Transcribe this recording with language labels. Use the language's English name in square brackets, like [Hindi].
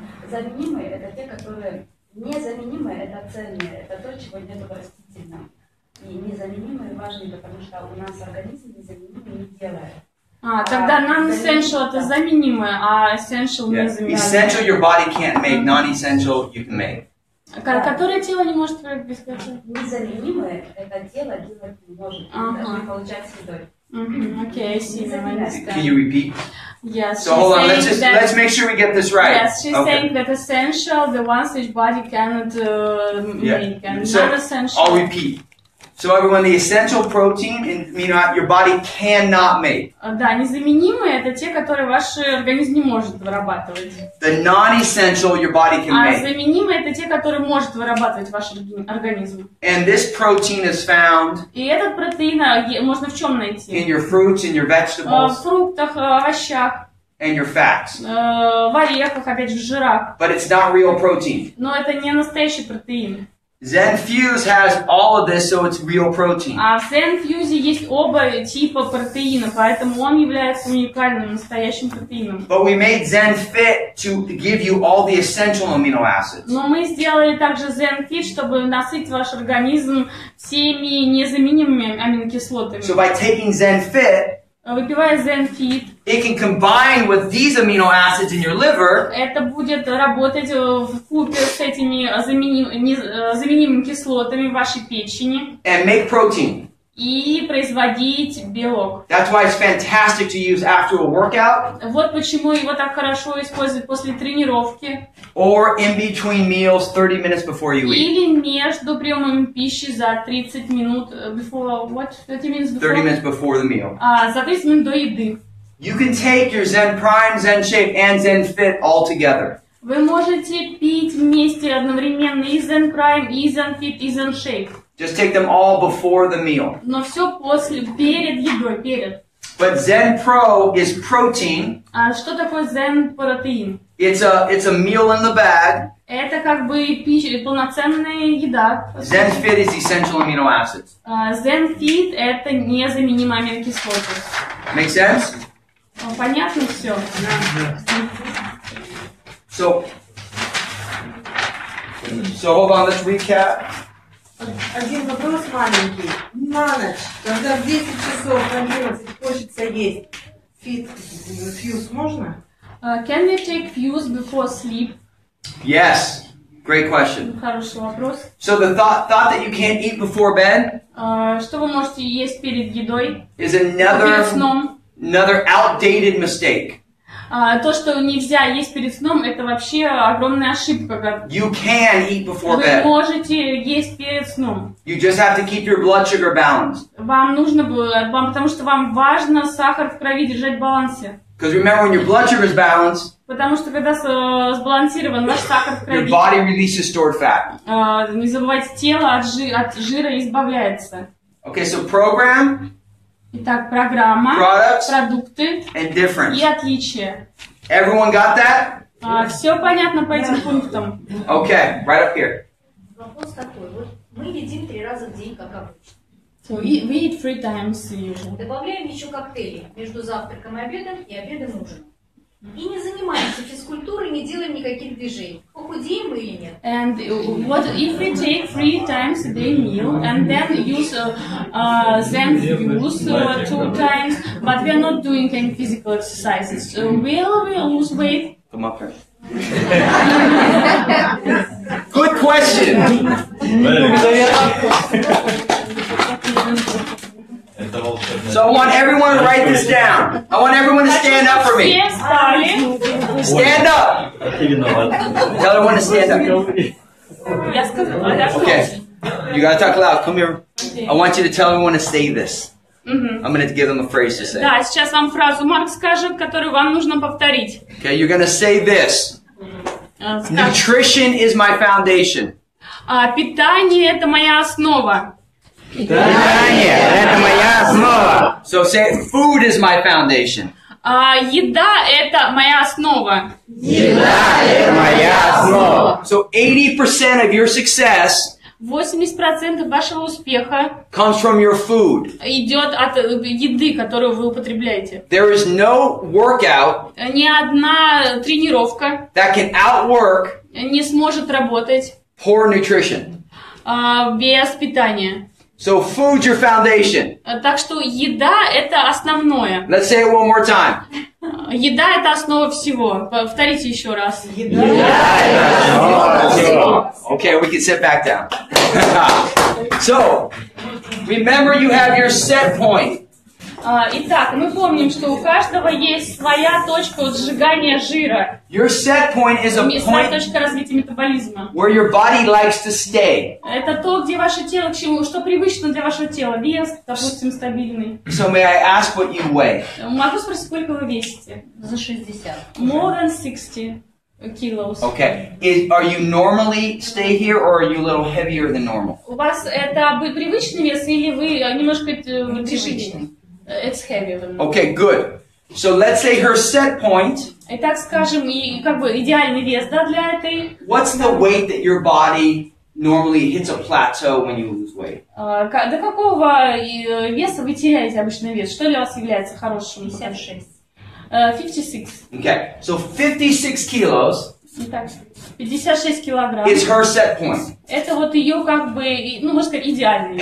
[Russian] Заменимые – это те, которые незаменимые – это ценные, это то, чего нет в растительном. И незаменимые важны, потому что у нас организм незаменимый не делает. Тогда non-essential это заменимое, а essential незаменимое. [English] Essential your body can't make, non-essential you can make. [Russian] Которое тело не может произвести? Незаменимое – это тело делать не может, даже не получать с едой. [English] Okay, I see. Can you repeat? Yes. So hold on, let's make sure we get this right. Yes, she's saying that essential, the ones which body cannot make, and So non-essential. I'll repeat. So everyone, the essential protein in amino acid your body cannot make. [Russian] Да, незаменимые это те, которые ваш организм не может вырабатывать. [English] The non-essential your body can [Russian] А [English] make. [Russian] заменимые это те, которые может вырабатывать ваш организм. [English] And this protein is found [Russian] И этот протеин можно в чем найти? [English] in your fruits, in your [Russian] В [English] vegetables, [Russian] фруктах, овощах, [English] and your fats. [Russian] в орехах, опять же, в жирах. [English] But it's not real protein. [Russian] Но это не настоящий протеин. [English] ZEN Fuse has all of this, so it's real protein. [Russian] А в ZEN Fuse есть оба типа протеина, поэтому он является уникальным, настоящим протеином. [English] But we made ZEN Fit to give you all the essential amino acids. [Russian] Но мы сделали также ZEN Fit, чтобы насытить ваш организм всеми незаменимыми аминокислотами. [English] So by taking ZEN Fit, [Russian] Выпивая ZEN Fit, [English] it can combine with these amino acids in your liver [Russian] это будет работать вкупе с этими заменимыми кислотами в вашей печени [English] and make protein. [Russian] и производить белок. [English] That's why it's fantastic to use after a workout [Russian] Вот почему его так хорошо использовать после тренировки [English] or in between meals 30 minutes before you eat. [Russian] или между приемами пищи за 30 минут [English] before what? 30 minutes before? 30 minutes before the meal. [Russian] За 30 минут до еды. [English] You can take your ZEN Prime, ZEN Shake, and ZEN Fit all together. [Russian] Вы можете пить вместе одновременно и ZEN Prime, и ZEN Fit, и ZEN Shake. [English] Just take them all before the meal. [Russian] Но все перед едой, перед. [English] But ZEN Pro is protein. [Russian] А что такое ZEN протеин? [English] It's a meal in the bag. [Russian] Это как бы пища, полноценная еда. [English] ZEN Fit is essential amino acids. [Russian] ZEN Fit это незаменимые аминокислоты. [English] Make sense? [Russian] Понятно все? [English] So hold on, let's recap. [Russian] Один вопрос маленький. На ночь, когда в 10 часов, в 11 хочется есть, фьюз можно? [English] Can we take fuse before sleep? Yes. Great question. [Russian] Хороший вопрос. [English] So the thought that you can't eat before bed [Russian] Что вы можете есть перед едой? [English] is [Russian] Перед сном. [English] another outdated mistake. [Russian] То, что нельзя есть перед сном, это вообще огромная ошибка. [English] You can eat before [Russian] Вы [English] bed. [Russian] можете есть перед сном. [English] You just have to keep your blood sugar balanced. [Russian] Вам нужно было, потому что вам важно сахар в крови держать в балансе. [English] Because remember, when your blood sugar is balanced, [Russian] Потому что когда сбалансирован ваш сахар в [English] your [Russian] крови, [English] body releases stored fat. [Russian] не забывайте, тело от жира избавляется. [English] Okay, so program, [Russian] Итак, программа, [English] products, [Russian] продукты [English] and difference. [Russian] и отличия. [English] Everyone got that? [Russian] Все понятно по этим пунктам. [English] Okay, right up here. [Russian] Вопрос такой. Вот мы едим 3 раза в день, как обычно. So we eat 3 times usually. Добавляем еще коктейли между завтраком и обедом, и обедом и ужином. И не занимаемся физкультурой, не делаем никаких движений. Похудеем мы или нет? [English] And what if we take 3 times a day meal and then use ZEN Fuse 2 times, but we are not doing any physical exercises? Will we lose weight? Come up here. Good question. So I want everyone to write this down. I want everyone to stand up for me. Stand up. Tell everyone to stand up. [Russian] Я сказала, да, [English] Okay. You gotta talk loud. Come here. I want you to tell everyone to say this. I'm gonna give them a phrase to say. [Russian] Да, сейчас вам фразу Марк скажет, которую вам нужно повторить. [English] Okay, you're gonna say this. Nutrition is my foundation. [Russian] Питание – это моя основа. Питание – это моя основа. [English] So say it, food is my foundation. [Russian] Еда – это моя основа. Еда – это моя основа. [English] So 80% of your success [Russian] 80% вашего успеха [English] comes from your food. [Russian] идет от еды, которую вы употребляете. [English] There is no workout [Russian] Ни одна тренировка [English] that can outwork [Russian] не сможет работать [English] poor nutrition. [Russian] без питания. [English] So food's your foundation. [Russian] Так что еда – это основное. [English] Let's say it one more time. [Russian] Еда – это основа всего. Повторите еще раз. [English] Okay, we can sit back down. So, remember you have your set point. [Russian] Итак, мы помним, что у каждого есть своя точка сжигания жира. [English] Your set point is a [Russian] Своя [English] point [Russian] точка развития метаболизма. [English] where your body likes to stay. [Russian] Это то, где ваше тело, к чему, что привычно для вашего тела. Вес, допустим, стабильный. [English] So may I ask what you weigh? [Russian] Могу спросить, сколько вы весите? За 60. [English] More than 60 kilos. Okay. Are you normally stay here or are you a little heavier than normal? [Russian] У вас это привычный вес или вы немножко тяжелее? [English] It's heavy. Okay, good. So let's say her set point. [Russian] Итак, скажем, и как бы идеальный вес, да, для этой. [English] What's the weight that your body normally hits a plateau when you lose weight? [Russian] До какого веса вы теряете обычный вес? Что для вас является хорошим? 56. 56. [English] Okay, so 56 kilos [Russian] Итак, 56 килограмм. [English] is her set point. [Russian] Это вот ее как бы, ну, можно сказать, идеальный вес.